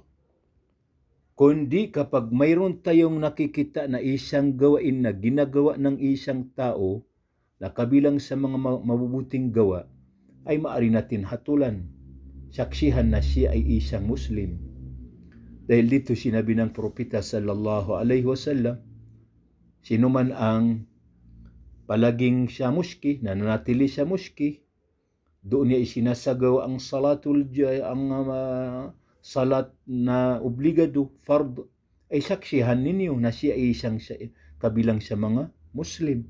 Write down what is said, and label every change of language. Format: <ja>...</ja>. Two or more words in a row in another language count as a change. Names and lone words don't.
<tl>Kundi kapag mayroon tayong nakikita na isang gawain na ginagawa ng isang tao na kabilang sa mga mabubuting gawa, ay maaari natin hatulan, saksihan na siya ay isang Muslim. Dahil dito sinabi ng propeta</tl> <ar>صلى الله عليه وسلم,</ar> <tl>sino man ang palaging sa muski, nananatili sa muski, doon niya isinasagaw ang salat na obligado, fard, ay saksihan ninyo na siya ay isang kabilang sa mga Muslim.</tl>